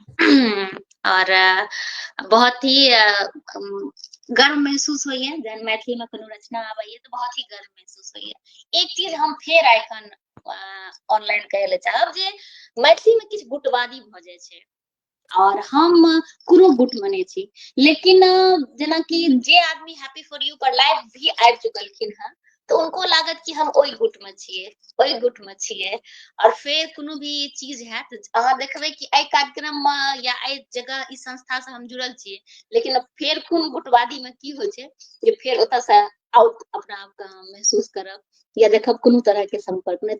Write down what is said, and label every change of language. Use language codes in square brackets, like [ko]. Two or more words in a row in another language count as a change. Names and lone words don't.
[mai] और बहुत ही गर्व महसूस होइए जहन मैथिली में कोनो रचना आबैए, तऽ बहुत ही गर्व महसूस होइए। एक चीज हम फेर एखन ऑनलाइन कहै ले चाहब, जे मैथिली में किछु गुटबादी भऽ जाइ छै, और हम कोनो गुट में नहि छी, लेकिन जेनाकि जे आदमी हैप्पी फॉर यू पर लाइव भी आबि चुकलखिन हँ, तो उनको लागत कि हम ओहि गुट में छियै और फेर कोनो भी चीज है तो अहाँ देखबै कि एहि कार्यक्रम में या एहि जगह इस संस्था से हम जुड़ल छियै, लेकिन अब फेर खून गुटवादी में की होइ छै जे फेर ओतऽ से आउट अपना आप के महसूस करब या देखब कोनो तरह के संपर्क नहीं।